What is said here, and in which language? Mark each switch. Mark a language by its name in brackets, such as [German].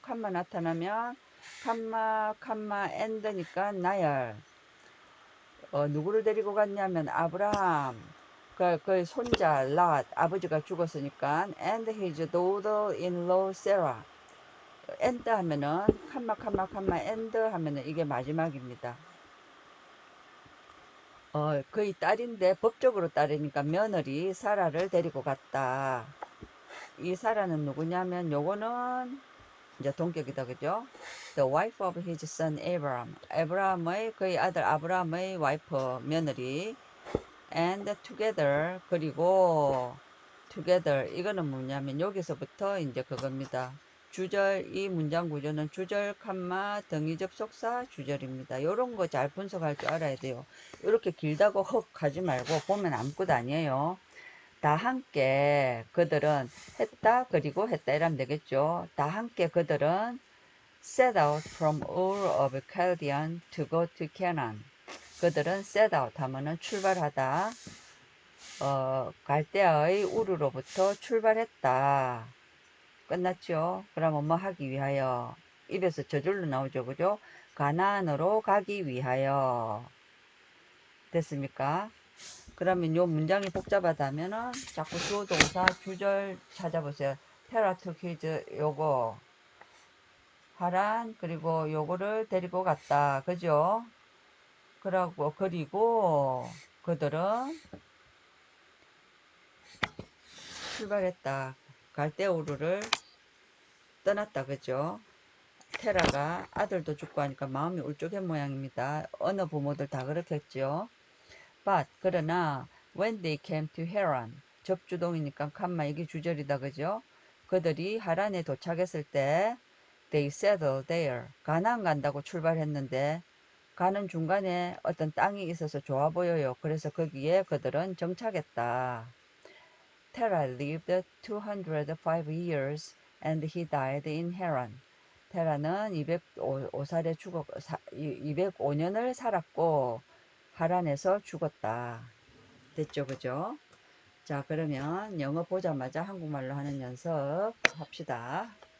[Korean] 칸마 나타나면 칸마 and니까 나열 누구를 데리고 갔냐면 아브라함 그 손자 랏 아버지가 죽었으니까 [English] and his daughter-in-law Sarah and [Korean] 하면은 칸마 and 하면은 이게 마지막입니다. 그의 딸인데 법적으로 딸이니까 며느리 사라를 데리고 갔다. 이 사라는 누구냐면 요거는 이제 동격이다 그죠? [English] The wife of his son Abraham. [Korean] 아브라함의 그의 아들 아브라함의 와이프 며느리 [English] and together [Korean] 그리고 together 이거는 뭐냐면 여기서부터 이제 그겁니다. 주절 이 문장 구조는 주절 칸마 등위 접속사 주절입니다. 요런 거 잘 분석할 줄 알아야 돼요. 이렇게 길다고 헉 하지 말고 보면 아무것도 아니에요. 다 함께 그들은 했다 그리고 했다 이러면 되겠죠. 다 함께 그들은 [English] set out from Ur of Chaldean to go to Canaan. [Korean] 그들은 [English] set out [Korean] 하면은 출발하다. 갈대아의 우르로부터 출발했다. 끝났죠? 그러면 뭐 하기 위하여? 입에서 저절로 나오죠. 그죠? 가나안으로 가기 위하여. 됐습니까? 그러면 요 문장이 복잡하다면은 자꾸 주어 동사 주절 찾아보세요. 테라 [English] took his [Korean] 요거 하란 그리고 요거를 데리고 갔다. 그죠? 그리고 그들은 출발했다. 갈대우르를 떠났다. 그죠? 테라가 아들도 죽고 하니까 마음이 울적한 모양입니다. 어느 부모들 다 그렇겠죠. [English] But [Korean] 그러나 [English] when they came to Haran [Korean] 접주동이니까 칸마 이게 주절이다. 그죠? 그들이 하란에 도착했을 때 [English] they settled there [Korean] 가나안 간다고 출발했는데 가는 중간에 어떤 땅이 있어서 좋아 보여요. 그래서 거기에 그들은 정착했다. [English] Terah lived 205 years and he died in Haran. [Korean] 테라는 205년을 살았고 하란에서 죽었다. 됐죠, 그죠? 자, 그러면 영어 보자마자 한국말로 하는 연습 합시다.